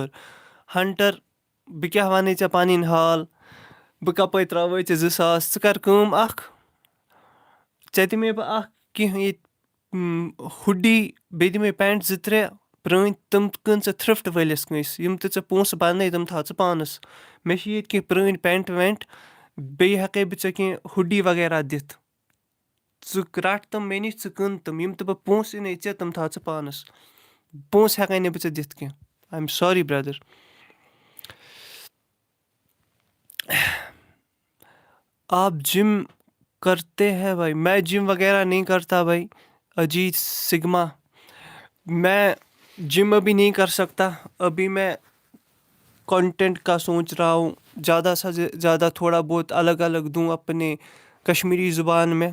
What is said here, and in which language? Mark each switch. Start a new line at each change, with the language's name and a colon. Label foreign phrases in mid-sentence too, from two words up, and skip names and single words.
Kashmiri: ہنٹر بہٕ کیٛاہ وَنَے ژےٚ پَنٕنۍ حال بہٕ کَپٲرۍ ترٛاوَے ژےٚ 2000 ژٕ کَر کٲم اَکھ ژےٚ دِمے بہٕ اَکھ کینٛہہ ییٚتہِ ہُڈی بیٚیہِ دِمے پٮ۪نٛٹ 2-3 پرٛٲنۍ تِم کٕن ژٕ تھرٛفٹ وٲلِس کٲنٛسہِ یِم تہِ ژےٚ پونٛسہٕ بنٛنَے تِم تھاو ژٕ پانَس. مےٚ چھِ ییٚتہِ کینٛہہ پرٛٲنۍ پٮ۪نٛٹ وٮ۪نٛٹ بیٚیہِ ہٮ۪کَے بہٕ ژےٚ کینٛہہ ہُڈی وغیرہ دِتھ ژٕ رَٹ تِم مےٚ نِش ژٕ کٕن تِم یِم تہِ بہٕ پونٛسہٕ یِنَے ژےٚ تِم تھاو ژٕ پانَس. پونٛسہٕ ہٮ۪کَے نہٕ بہٕ ژےٚ دِتھ کینٛہہ
English: I am sorry brother.
Urdu: آپ جم کرتے ہیں بھائی میں جم وغیرہ نہیں کرتا بھائی. اجیت سگما میں جم ابھی نہیں کر سکتا ابھی میں کنٹینٹ کا سوچ رہا ہوں زیادہ سے زیادہ تھوڑا بہت الگ الگ دوں اپنے کشمیری زبان میں.